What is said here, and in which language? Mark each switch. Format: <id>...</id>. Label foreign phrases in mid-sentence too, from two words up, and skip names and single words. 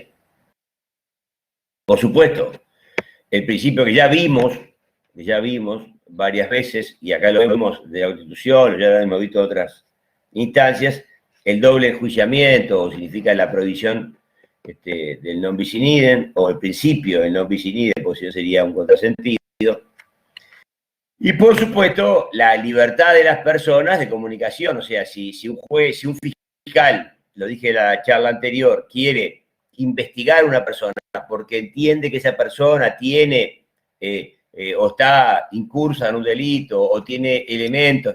<es>Por supuesto, el principio que ya vimos varias veces, y acá lo vemos de la Constitución, ya lo hemos visto en otras instancias, el doble enjuiciamiento, significa la prohibición del</es> <la>non bis in idem,</la> <es>o el principio del</es> <la>non bis in idem,</la> <es>porque si no sería un contrasentido. Y por supuesto, la libertad de las personas de comunicación, o sea, si un juez, si un fiscal, lo dije en la charla anterior, quiere investigar a una persona porque entiende que esa persona tiene o está incursa en un delito o tiene elementos</es>